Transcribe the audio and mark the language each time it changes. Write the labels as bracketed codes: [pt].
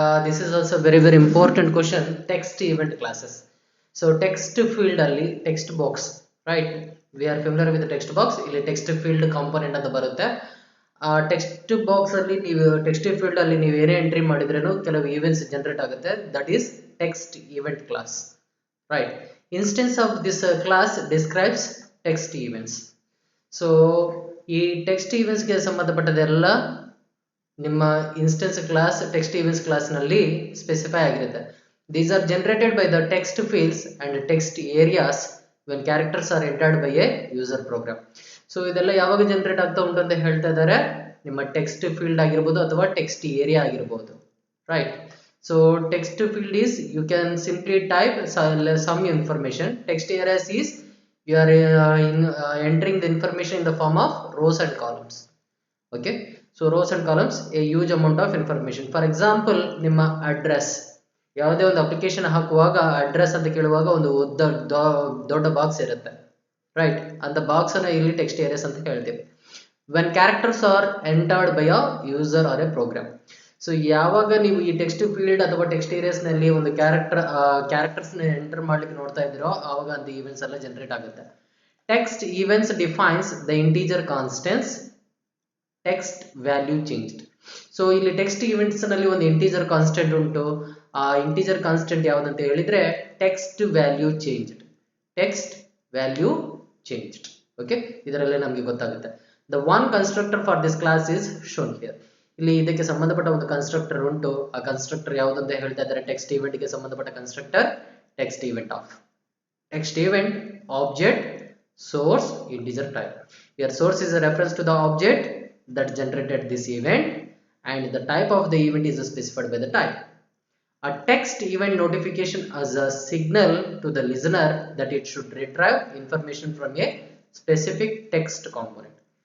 [en] This is also very important question. Text event classes. So text field ಅಲ್ಲಿ text box, right? We are familiar with the text box. [kn] ಇಲ್ಲಿ text field component ಅಂತ ಬರುತ್ತೆ. Text box ಅಲ್ಲಿ ನೀವು text field ಅಲ್ಲಿ ನೀವು ಏನೇ entry ಮಾಡಿದ್ರೇನು ಕೆಲವು ಈವೆಂಟ್ಸ್ ಜನರೇಟ್ ಆಗುತ್ತೆ. [en] That is text event class, right? Instance of this class describes text events. [kn] So ಈ ಟೆಕ್ಸ್ಟ್ ಈವೆಂಟ್ಸ್ ಗೆ ಸಂಬಂಧಪಟ್ಟದೆಲ್ಲ ನಿಮ್ಮ instance class text events class ನಲ್ಲಿ ಸ್ಪೆಸಿಫೈ ಆಗಿರುತ್ತೆ. [en] These are generated by the text fields and text areas when characters are entered by a user program. [kn] So ಇದೆಲ್ಲ ಯಾವಾಗ generate ಆಗ್ತಾ ಉಂಟು ಅಂತ ಹೇಳ್ತಾ ಇದ್ದಾರೆ, ನಿಮ್ಮ ಟೆಕ್ಸ್ಟ್ ಫೀಲ್ಡ್ ಆಗಿರ್ಬೋದು ಅಥವಾ ಟೆಕ್ಸ್ಟ್ ಏರಿಯಾ ಆಗಿರ್ಬೋದು, right? [en] So text field is you can simply type some information. Text areas is you are entering the information in the form of rows and columns. Okay, so rows and columns, a huge amount of information. For example, [kn] ನಿಮ್ಮ address, ಯಾವುದೇ ಒಂದು application ಹಾಕುವಾಗ address ಅಂತ ಕೇಳುವಾಗ ಒಂದು ದೊಡ್ಡ box ಇರುತ್ತೆ, right? ಅಂತ ಬಾಕ್ಸ್ ಅನ್ನ ಇಲ್ಲಿ ಟೆಕ್ಸ್ಟ್ ಏರಿಯಾಸ್ ಅಂತ ಹೇಳ್ತೀವಿ. [en] When characters are entered by a user or a program. [kn] So ಯಾವಾಗ ನೀವು ಈ ಟೆಕ್ಸ್ಟ್ ಫೀಲ್ಡ್ ಅಥವಾ ಟೆಕ್ಸ್ಟ್ ಏರಿಯಾಸ್ ನಲ್ಲಿ ಒಂದು ಕ್ಯಾರೆಕ್ಟರ್ಸ್ ನ ಎಂಟರ್ ಮಾಡ್ಲಿಕ್ಕೆ ನೋಡ್ತಾ ಇದ್ದೀರೋ ಆವಾಗ ಅಂತ ಈವೆಂಟ್ಸ್ ಎಲ್ಲ ಜನರೇಟ್ ಆಗುತ್ತೆ. [en] Text events defines the integer constants text value changed. [kn] So ಇಲ್ಲಿ ಟೆಕ್ಸ್ಟ್ ಈವೆಂಟ್ಸ್ ನಲ್ಲಿ ಒಂದು ಇಂಟೀಜರ್ ಕಾನ್ಸ್ಟೆಂಟ್ ಉಂಟು. ಆ ಇಂಟೀಜರ್ ಕಾನ್ಸ್ಟೆಂಟ್ ಯಾವ್ದಂತ ಹೇಳಿದ್ರೆ text value changed. Text value changed. Okay, ಇದರಲ್ಲೇ ನಮಗೆ ಗೊತ್ತಾಗುತ್ತೆ. [en] The one constructor for this class is shown here. [kn] ಇಲ್ಲಿ ಇದಕ್ಕೆ ಸಂಬಂಧಪಟ್ಟ ಒಂದು ಕನ್ಸ್ಟ್ರಕ್ಟರ್ ಉಂಟು. ಆ ಕನ್ಸ್ಟ್ರಕ್ಟರ್ ಯಾವುದಂತ ಹೇಳ್ತಾ ಇದ್ದಾರೆ, ಟೆಕ್ಸ್ಟ್ ಈವೆಂಟ್ ಗೆ ಸಂಬಂಧಪಟ್ಟ constructor text event of. [en] Text event object source integer type. Here source is a reference to the object that generated this event and the type of the event is specified by the type. A text event notification as a signal to the listener that it should retrieve information from a specific text component.